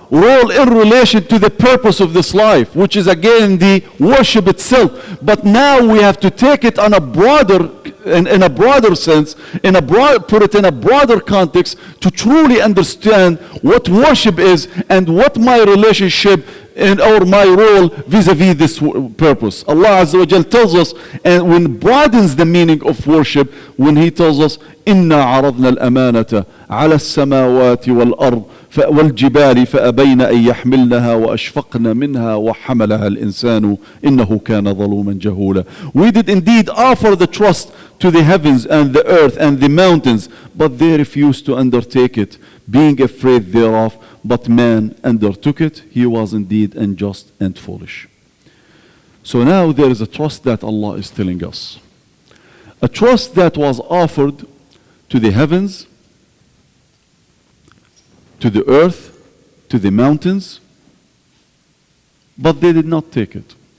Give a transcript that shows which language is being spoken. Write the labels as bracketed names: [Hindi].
[English] role in relation to the purpose of this life, which is again the worship itself. But now we have to take it on a broader, in a broader sense, put it in a broader context to truly understand what worship is and what my relationship or my role vis-a-vis this purpose. Allah Azza wa Jal tells us, [Arabic] and when broadens the meaning of worship, when He tells us, إِنَّا عَرَضْنَا الْأَمَانَةَ عَلَى السَّمَاوَاتِ وَالْأَرْضِ والجبال فأبين أن يحملنها وأشفقن منها وحملها الإنسان إنه كان ظلوما جهولا. [English] We did indeed offer the trust to the heavens and the earth and the mountains, but they refused to undertake it, being afraid thereof. But man undertook it. He was indeed unjust and foolish. So now there is a trust that Allah is telling us. A trust that was offered to the heavens, to the earth, to the mountains, but they did not take it.